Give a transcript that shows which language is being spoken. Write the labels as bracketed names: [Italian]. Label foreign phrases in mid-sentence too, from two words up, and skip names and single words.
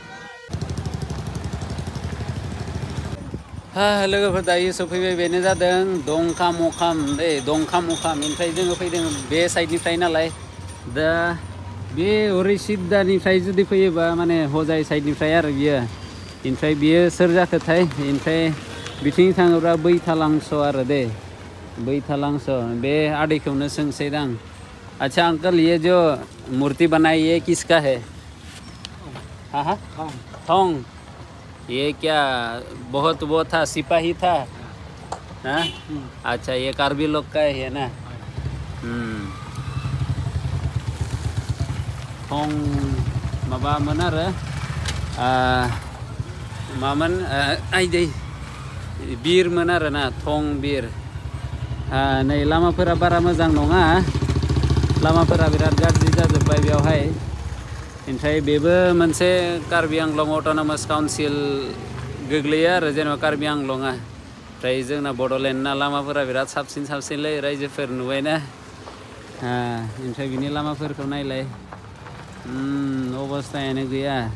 [Bodo] लोगोफोर दायो सफैबाय बेनो जादों दंखाम ओमफ्राय जोङो फैदों बे साइडनिफ्राय नालाय दा बे हरै सिद्दानिफ्राय जुदि फैयोबा माने हजाय साइडनिफ्राय आरो ओमफ्राय बियो सोर जाखोथाय ओमफ्राय बिथिं थाङोब्ला बैथालांस आरो बैथालांस बे आदैखौनो सोंसै दां [Hindi] अच्छा अंकल ये जो मूर्ति बनाई ये किसका है थोंग ये क्या बहुत वो था सिपाही था अच्छा ये कार्बी लोग का है ना [Bodo] थोंग माबामोन आरो मामोन आइदै बिरमोन आरोना थं बिर नै लामाफोरा बारा मोजां नङा लामाफोरा बिराद गाज्रि जाजोब्बाय बेयावहाय ओमफ्राय बेबो मोनसे कार्बि आंलं अट'नमास काउन्सिल गोग्लैयो आरो जेनेबा कार्बि आंलंआ ओमफ्राय जोंना बड'लेण्डना लामाफोरा बिराद साबसिनलै रायजोफोर नुबायना ओमफ्राय बिनि लामाफोरखौ नायलाय अबस्थायानो गैया